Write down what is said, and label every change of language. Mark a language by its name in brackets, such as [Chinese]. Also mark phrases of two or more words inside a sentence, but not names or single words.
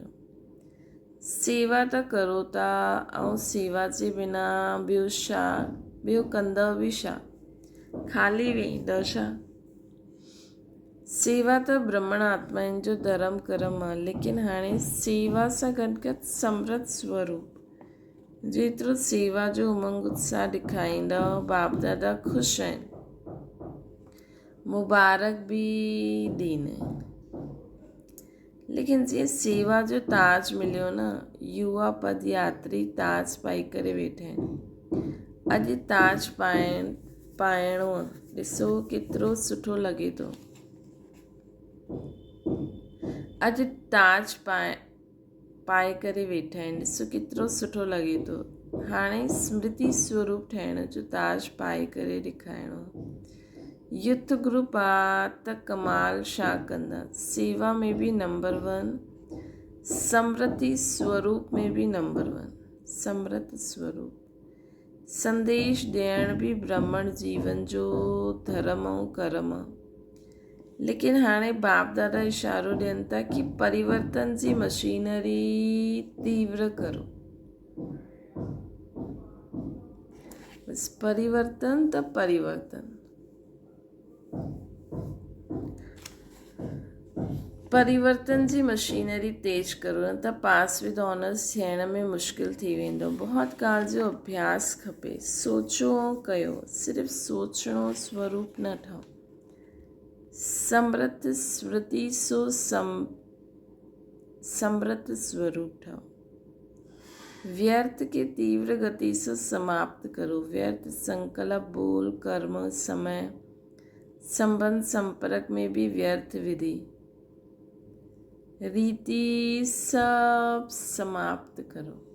[Sindhi] सेवा त करो था, ऐं सेवा जे बिना ॿियो छा, ॿियो कंदव बि छा, ख़ाली वेहींदव छा। सेवा त ब्रह्मण आत्माउनि जो धर्म कर्म आहे, लेकिन हाणे सेवा सां गॾु गॾु समृत स्वरूप, जेतिरो सेवा जो उमंग उत्साह ॾेखारींदव, बाप दादा ख़ुशि आहिनि, मुबारक बि ॾींदा। लेकिन जीअं सेवा जो ताज मिलियो न, युवा पद यात्री ताज पाई करे वेठा आहिनि। अॼु ताज पाइणो आहे, ॾिसो केतिरो सुठो लॻे थो। अॼु ताज पाए करे वेठा आहिनि, ॾिसो केतिरो सुठो लॻे थो। हाणे स्मृति स्वरूप ठहिण जो ताज पाए करे ॾेखारिणो। [English] youth group [Sindhi] आहे त कमाल छा कंदा, सेवा में बि नंबर 1, समृति स्वरूप में बि नंबर 1, समृत स्वरूप। संदेश ॾियण बि ब्राह्मण जीवन जो धर्म ऐं कर्म आहे। लेकिन हाणे बाप दादा इशारो ॾियनि था कि परिवर्तन जी मशीनरी तीव्र करो। बस परिवर्तन त परिवर्तन, परिवर्तन जी मशीनरी तेज करो, न त [English] pass with honours [Sindhi] थियण में मुश्किल थी वेंदो। बहुत ॻाल्हि जो अभ्यास खपे, सोचो ऐं कयो, सिर्फ़ु सोचणो स्वरूप न ठहो। समृत स्मृति सो समृत स्वरूप ठहो। [Hindi] व्यर्थ के तीव्र गति से समाप्त करो। व्यर्थ संकल्प, बोल, कर्म, समय, संबंध, संपर्क में भी व्यर्थ विधि, रीति सब समाप्त करो।